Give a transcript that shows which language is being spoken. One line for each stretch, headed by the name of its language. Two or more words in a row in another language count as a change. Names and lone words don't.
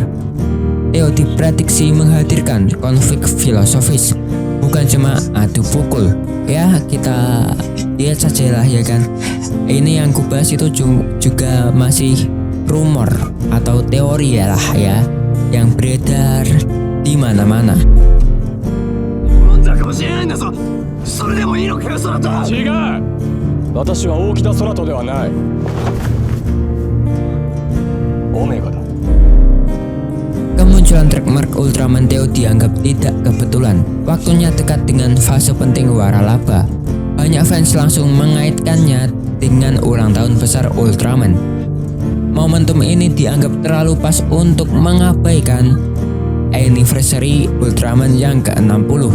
Indonesian: Theo diprediksi menghadirkan konflik filosofis, bukan cuma adu pukul. Ya, kita lihat saja lah ya kan. Ini yang kubahas itu juga masih rumor atau teori ya lah ya, yang beredar di mana-mana.
Japanese: 違う、私は大木田空人ではない。オメガだ。
Indonesian: Kemunculan trademark Ultraman Theo dianggap tidak kebetulan. Waktunya dekat dengan fase penting waralaba. Banyak fans langsung mengaitkannya dengan ulang tahun besar Ultraman. Momentum ini dianggap terlalu pas untuk mengabaikan anniversary Ultraman yang ke-60.